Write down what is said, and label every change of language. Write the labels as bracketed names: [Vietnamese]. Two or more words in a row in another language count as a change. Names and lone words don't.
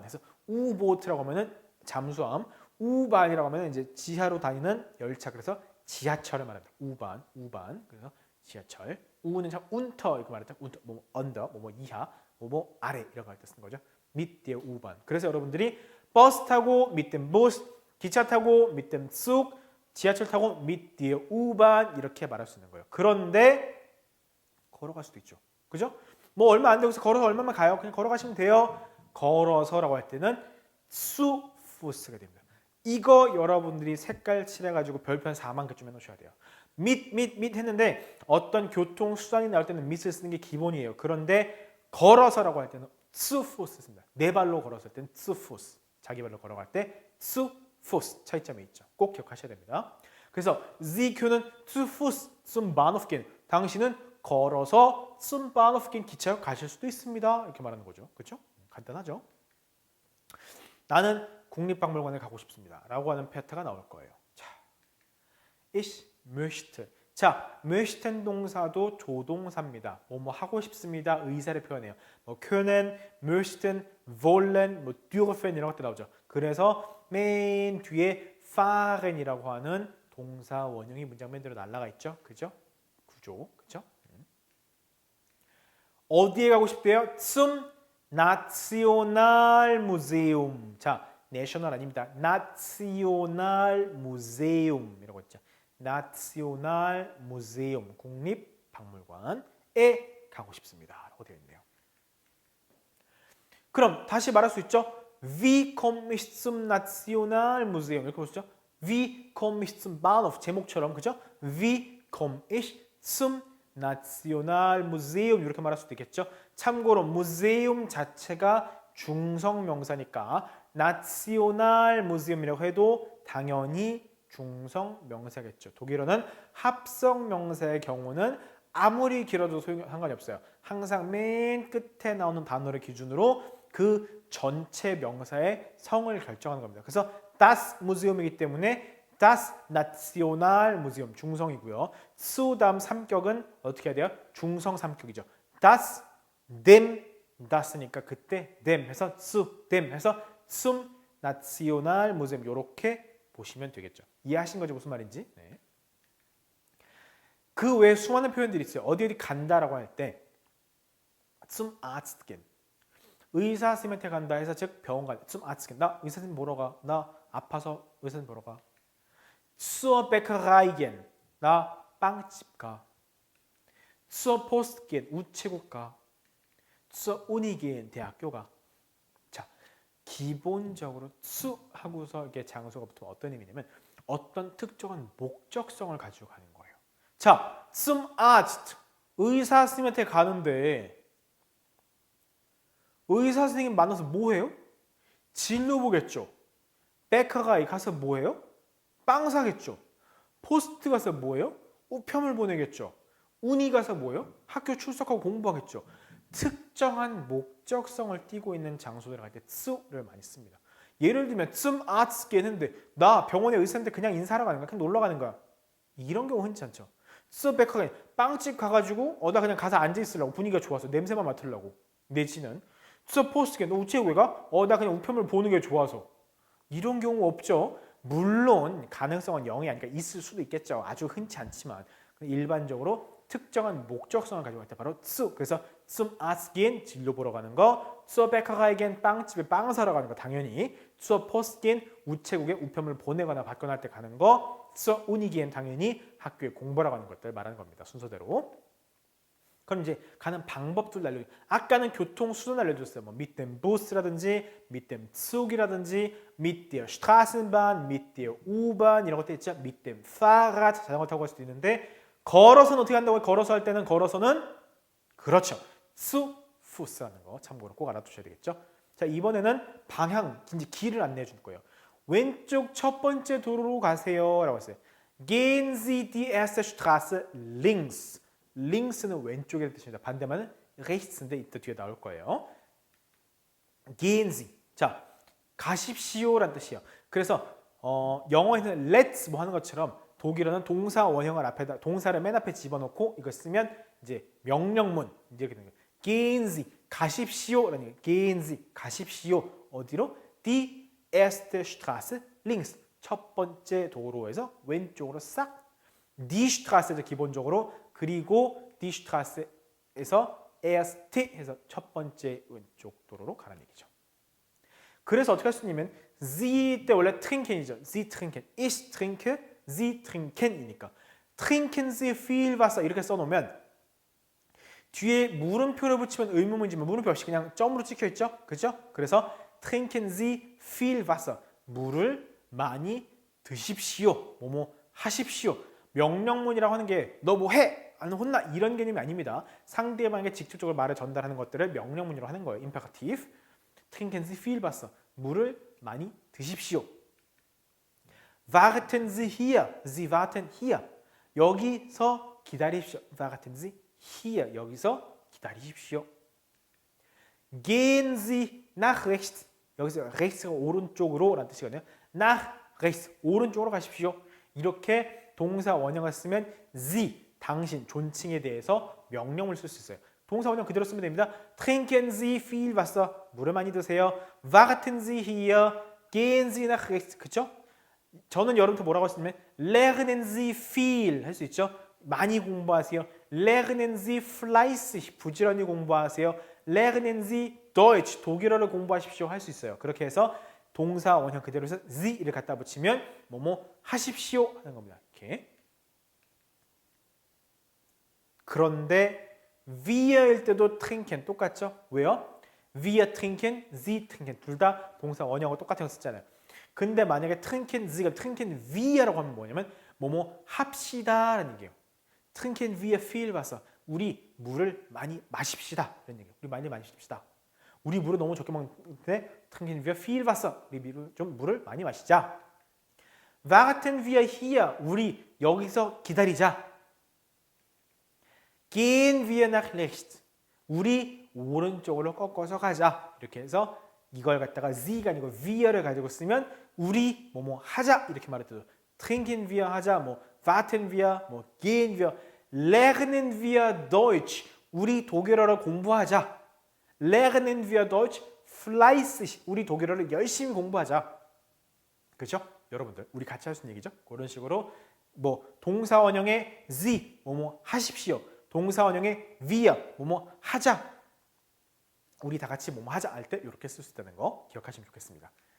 [Korean] 그래서 우보트라고 하면은 잠수함, 우반이라고 하면은 이제 지하로 다니는 열차. 그래서 지하철을 말합니다. 우반. 그래서 지하철. 우는 참 운터 이렇게 말할 때 운터, 뭐 언더, 뭐 이하, 뭐 아래 이런 거 할 때 쓰는 거죠. [German] mit der U-Bahn. [Korean] 그래서 여러분들이 버스 타고 [German] mit dem Bus, [Korean] 기차 타고 [German] mit dem Zug, [Korean] 지하철 타고 [German] mit der U-Bahn [Korean] 이렇게 말할 수 있는 거예요. 그런데 걸어갈 수도 있죠. 그죠? 뭐 얼마 안 되고 걸어서 얼마만 가요? 그냥 걸어가시면 돼요. 걸어서라고 할 때는 [German] zu Fuß [Korean] 가 됩니다. 이거 여러분들이 색깔 칠해가지고 별표 한 4만 개쯤 해놓으셔야 돼요. mit 했는데 어떤 교통수단이 나올 때는 mit을 쓰는 게 기본이에요. 그런데 걸어서라고 할 때는 [German] zu Fuß [Korean] 씁니다. 네 발로 걸었을 때는 [German] zu Fuß. [Korean] 자기 발로 걸어갈 때 [German] zu Fuß [Korean] 차이점이 있죠. 꼭 기억하셔야 됩니다. [German] 그래서 Sie können zu Fuß zum Bahnhof gehen. [Korean] 당신은 걸어서 [German] zum Bahnhof gehen [Korean] 기차역 가실 수도 있습니다. 이렇게 말하는 거죠. 그렇죠? 간단하죠? 나는 국립박물관에 가고 싶습니다. 라고 하는 패턴가 나올 거예요. 자, [German] ich möchte. [Korean] 자, möchten 동사도 조동사입니다. 뭐뭐 하고 싶습니다. 의사를 표현해요. 뭐 [German] können, möchten, wollen, [Korean] 뭐 dürfen 이런 것들 나오죠. 그래서 맨 뒤에 fahren이라고 하는 동사 원형이 문장 맨 뒤로 날라가 있죠. 그죠? 구조. 그죠? 어디에 가고 싶대요? [German] zum Nationalmuseum. [Korean] 자, 내셔널 아닙니다. Nationalmuseum이라고 했죠. 나시오날무세움 국립박물관에 가고 싶습니다. 라고 되어 있네요. 그럼 다시 말할 수 있죠. [German] Wie komme ich zum Nationalmuseum? [Korean] 이렇게 볼 수 있죠. [German] Wie komme ich zum Bahnhof? [Korean] 제목처럼 그죠? [German] Wie komme ich zum Nationalmuseum? [Korean] 이렇게 말할 수도 있겠죠. 참고로 무세움 자체가 중성명사니까 Nationalmuseum이라고 해도 당연히 중성 명사겠죠. 독일어는 합성 명사의 경우는 아무리 길어도 상관이 없어요. 항상 맨 끝에 나오는 단어를 기준으로 그 전체 명사의 성을 결정하는 겁니다. 그래서 [German] das Museum [Korean] 이기 때문에 [German] das Nationalmuseum [Korean] 중성이고요. zu 다음 3격은 어떻게 해야 돼요? 중성 3격이죠. [German] das, dem, [Korean] das니까 그때 dem 해서 [German] zu, dem [Korean] 해서 [German] zum Nationalmuseum [Korean] 이렇게 보시면 되겠죠. 이해하신 거죠? 무슨 말인지? 네. 그 외에 수많은 표현들이 있어요. 어디 간다라고 할 때 [German] zum Arzt gehen. [Korean] 의사 선생님한테 간다 해서 즉 병원 간다. [German] zum Arzt gehen. [Korean] 나 의사 선생님 보러 가. 나 아파서 의사 선생님 보러 가. [German] zur Bäckerei gehen. [Korean] 나 빵집 가. [German] zur Post gehen. [Korean] 우체국 가. [German] zur Uni gehen. [Korean] 대학교 가. 기본적으로 zu 하고서 이게 장소가 붙으면 어떤 의미냐면 어떤 특정한 목적성을 가지고 가는 거예요. 자, [German] zum Arzt [Korean] 의사 선생님한테 가는데 의사 선생님 만나서 뭐 해요? 진료 보겠죠. 베커가이 가서 뭐 해요? 빵 사겠죠. 포스트 가서 뭐 해요? 우편을 보내겠죠. 우니 가서 뭐 해요? 학교 출석하고 공부하겠죠. 특정한 목적성을 띠고 있는 장소들을 갈 때 zu를 많이 씁니다. 예를 들면 [German] zum Arzt gehen [Korean] 했는데 나 병원에 의사한테 그냥 인사하러 가는 거야. 그냥 놀러 가는 거야. 이런 경우 흔치 않죠. [German] zur Bäckerei [Korean] 빵집 가가지고 나 그냥 가서 앉아 있으려고 분위기가 좋아서 냄새만 맡으려고 내지는 [German] zur Post gehen [Korean] 너 우체국에 가? 나 그냥 우편물 보는 게 좋아서 이런 경우 없죠. 물론 가능성은 0이 아니니까 있을 수도 있겠죠. 아주 흔치 않지만 일반적으로 특정한 목적성을 가지고 갈 때 바로 zu. 그래서 [German] zum Arzt gehen [Korean] 진료 보러 가는 거, [German] zur Bäckerei gehen [Korean] 빵집에 빵 사러 가는 거 당연히, [German] zur Post gehen [Korean] 우체국에 우편물 보내거나 받거나 할 때 가는 거, [German] zur Uni gehen [Korean] 당연히 학교에 공부하러 가는 것들 말하는 겁니다. 순서대로. 그럼 이제 가는 방법들 알려. 아까는 교통 수단 알려줬어요. [German] 뭐 mit dem Bus라든지, mit dem Zug이라든지, mit der Straßenbahn, mit der U-Bahn [Korean] 이런 것들 있죠. [German] mit dem Fahrrad [Korean] 자전거 타고 갈 수도 있는데. 걸어서는 어떻게 한다고요? 걸어서 할 때는 걸어서는 그렇죠. [German] zu Fuß [Korean] 하는 거 참고로 꼭 알아두셔야 되겠죠. 자, 이번에는 방향, 이제 길을 안내해 줄 거예요. 왼쪽 첫 번째 도로로 가세요. 라고 했어요. [German] Gehen Sie die erste Straße links. [Korean] links는 왼쪽이라는 뜻입니다. 반대말은 rechts인데 이따 뒤에 나올 거예요. [German] Gehen Sie. [Korean] 자, 가십시오라는 뜻이에요. 그래서 영어에서는 let's 뭐 하는 것처럼 독일어는 동사 원형을 앞에다 동사를 맨 앞에 집어넣고 이거 쓰면 이제 명령문 이렇게 되는 거예요. [German] Gehen Sie [Korean] 가십시오라는 게 [German] Gehen Sie [Korean] 가십시오 어디로? [German] Die erste Straße links [Korean] 첫 번째 도로에서 왼쪽으로 싹 [German] Die Straße [Korean] 죠 기본적으로 그리고 [German] Die Straße [Korean] 에서 erste 해서 첫 번째 왼쪽 도로로 가라는 얘기죠. 그래서 어떻게 할 수 있냐면 Sie 때 원래 trinken이죠. [German] Sie trinken, ich trinke Sie trinken [Korean] 이니까 [German] trinken Sie viel Wasser [Korean] 이렇게 써놓으면 뒤에 물음표를 붙이면 의문문이지만 물음표 없이 그냥 점으로 찍혀있죠? 그죠? 그래서 [German] trinken Sie viel Wasser [Korean] 물을 많이 드십시오 뭐뭐 하십시오 명령문이라고 하는 게 너 뭐 해? 아니 혼나 이런 개념이 아닙니다. 상대방에게 직접적으로 말을 전달하는 것들을 명령문이라고 하는 거예요. [German] imperative trinken Sie viel Wasser [Korean] 물을 많이 드십시오 [German] Warten Sie hier. Sie warten hier. [Korean] 여기서 기다리십시오. [German] Warten Sie hier. [Korean] 여기서 기다리십시오. [German] Gehen Sie nach rechts. [Korean] 여기서 rechts가 오른쪽으로 라는 뜻이거든요. [German] nach rechts [Korean] 오른쪽으로 가십시오. 이렇게 동사 원형을 쓰면 Sie 당신 존칭에 대해서 명령을 쓸 수 있어요. 동사 원형 그대로 쓰면 됩니다. [German] Trinken Sie viel Wasser [Korean] 물을 많이 드세요. [German] Warten Sie hier. Gehen Sie nach rechts. [Korean] 그렇죠? 저는 여러분한테 뭐라고 했으면 [German] Lernen Sie viel [Korean] 할 수 있죠. 많이 공부하세요. [German] Lernen Sie fleißig [Korean] 부지런히 공부하세요. [German] Lernen Sie Deutsch [Korean] 독일어를 공부하십시오 할 수 있어요. 그렇게 해서 동사 원형 그대로 해서 Sie를 갖다 붙이면 뭐뭐 하십시오 하는 겁니다. 이렇게. 그런데 Wir일 때도 trinken 똑같죠? 왜요? [German] Wir trinken, Sie trinken [Korean] 둘 다 동사 원형을 똑같은 거 쓰잖아요. 근데 만약에 [German] trinken Sie [Korean] 가 [German] trinken Wir [Korean] 라고 하면 뭐냐면 뭐뭐 합시다라는 얘기예요. [German] trinken wir viel Wasser. [Korean] 우리 물을 많이 마십시다. 이런 얘기예요. 우리 많이 마십시다. 우리 물을 너무 적게 먹는데 [German] trinken wir viel Wasser. [Korean] 우리 좀 물을 많이 마시자. [German] Warten wir hier. [Korean] 우리 여기서 기다리자. [German] Gehen wir nach rechts. [Korean] 우리 오른쪽으로 꺾어서 가자. 이렇게 해서 이걸 갖다가 Sie가 아니고 wir를 가지고 쓰면 우리 뭐뭐 하자 이렇게 말할 때도 [German] trinken wir [Korean] 하자, 뭐 [German] warten wir, [Korean] 뭐 [German] gehen wir, lernen wir Deutsch. [Korean] 우리 독일어를 공부하자. [German] lernen wir Deutsch fleißig. [Korean] 우리 독일어를 열심히 공부하자. 그렇죠? 여러분들 우리 같이 할 수 있는 얘기죠. 그런 식으로 뭐 동사 원형의 Sie 뭐뭐 하십시오. 동사 원형의 wir 뭐뭐 하자. 우리 다 같이 뭐뭐 하자 할 때 이렇게 쓸 수 있다는 거 기억하시면 좋겠습니다.